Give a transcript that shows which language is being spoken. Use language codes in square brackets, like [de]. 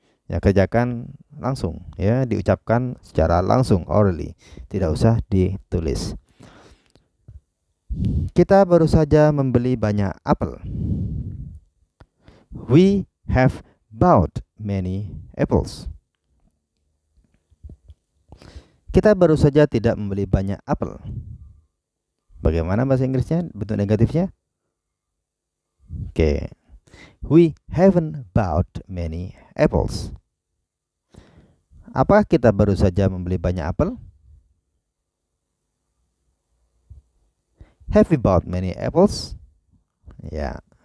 [id] Ya, kerjakan langsung ya, diucapkan secara langsung, orally, tidak usah ditulis. Kita baru saja membeli banyak apel. [en] We have bought many apples. [id] Kita baru saja tidak membeli banyak apel. Bagaimana bahasa Inggrisnya, bentuk negatifnya? Oke. [en] We haven't bought many apples. [id] Apakah kita baru saja membeli banyak apel? [en] Have we bought many apples? Ya.